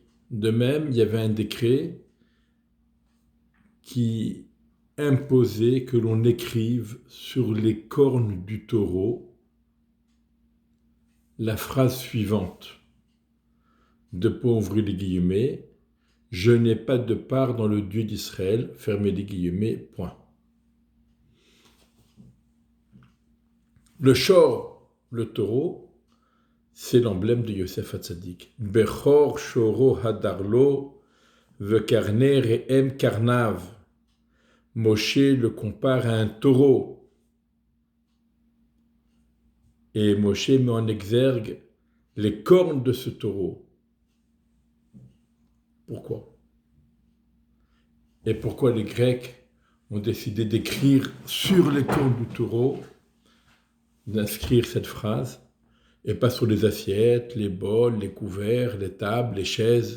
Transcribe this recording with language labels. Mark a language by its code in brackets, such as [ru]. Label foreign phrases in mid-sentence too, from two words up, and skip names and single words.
[fr] De même, il y avait un décret qui imposait que l'on écrive sur les cornes du taureau la phrase suivante, de ouvrir les guillemets, « Je n'ai pas de part dans le Dieu d'Israël », fermez les guillemets, point. Le shor, le taureau, c'est l'emblème de Yosef Hatzadik. « [he] בכור שורו הדר לו וקרני ראם קרניו » [fr] Moshe le compare à un taureau. Et Moshe met en exergue les cornes de ce taureau. Pourquoi ? Et pourquoi les Grecs ont décidé d'écrire sur les cornes du taureau, d'inscrire cette phrase, et pas sur les assiettes, les bols, les couverts, les tables, les chaises.